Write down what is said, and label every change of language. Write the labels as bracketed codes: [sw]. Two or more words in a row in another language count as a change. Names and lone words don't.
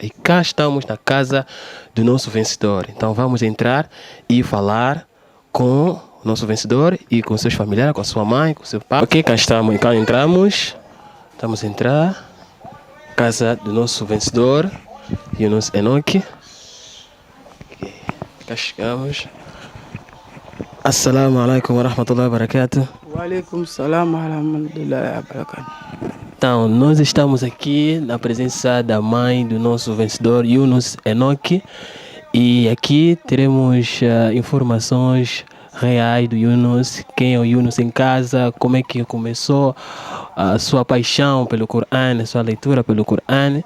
[pt] E cá estamos na casa do nosso vencedor. Então vamos entrar e falar com o nosso vencedor e com seus familiares, com a sua mãe, com seu pai. Ok, cá estamos, cá entramos. Estamos a entrar. Casa do nosso vencedor, Yunus Enoque. Okay. Cá chegamos. [ar] السلام عليكم ورحمة الله وبركاته. وعليكم السلام ورحمة الله وبركاته. [pt] Então, nós estamos aqui na presença da mãe do nosso vencedor, Yunus Enoque. E aqui teremos informações reais do Yunus, quem é o Yunus em casa, como é que começou a sua paixão pelo Corão, a sua leitura pelo Corão.